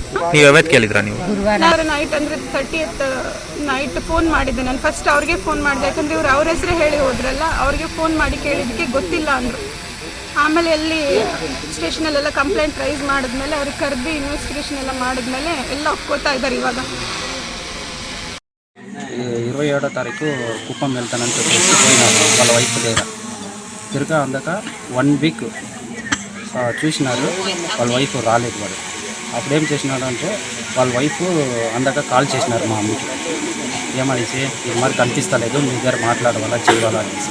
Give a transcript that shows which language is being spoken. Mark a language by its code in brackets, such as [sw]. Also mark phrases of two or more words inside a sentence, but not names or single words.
[kn] ನೈಟ್ ಅಂದರೆ 30th ನೈಟ್ ಫೋನ್ ಮಾಡಿದ್ದೆ ನಾನು. ಫಸ್ಟ್ ಅವ್ರಿಗೆ ಫೋನ್ ಮಾಡಿದೆ, ಯಾಕಂದರೆ ಇವ್ರು ಅವ್ರ ಹೆಸರೇ ಹೇಳಿ ಹೋದ್ರಲ್ಲ. ಅವ್ರಿಗೆ ಫೋನ್ ಮಾಡಿ ಕೇಳಿದ್ದಕ್ಕೆ ಗೊತ್ತಿಲ್ಲ ಅಂದರು. ಆಮೇಲೆ ಎಲ್ಲಿ ಸ್ಟೇಷನಲ್ಲೆಲ್ಲ [en] complaint raise [kn] ಮಾಡಿದ್ಮೇಲೆ ಅವ್ರಿಗೆ ಕರೆದು ಇನ್ವೆಸ್ಟಿಗೇಷನ್ ಎಲ್ಲ ಮಾಡಿದ್ಮೇಲೆ ಎಲ್ಲ ಒಪ್ಕೋತಾ ಇದ್ದಾರೆ. [te] ఇవాళ 27వ తారీఖు కుప్పం వెళ్తానని చెప్పేసి పోయినారు వాళ్ళ వైఫ్ దగ్గర. తిరగా అందాక 1 వీక్ చూసినారు, వాళ్ళ వైఫ్ రాలేదు. వాడు అప్పుడేం చేసినాడు అంటే వాళ్ళ వైఫ్ అందాక కాల్ చేసినారు మా అమ్మకి, ఏమనేసి ఇది మరి కనిపిస్తలేదు, మీ దగ్గర మాట్లాడవాలా చేయాలా అనేసి.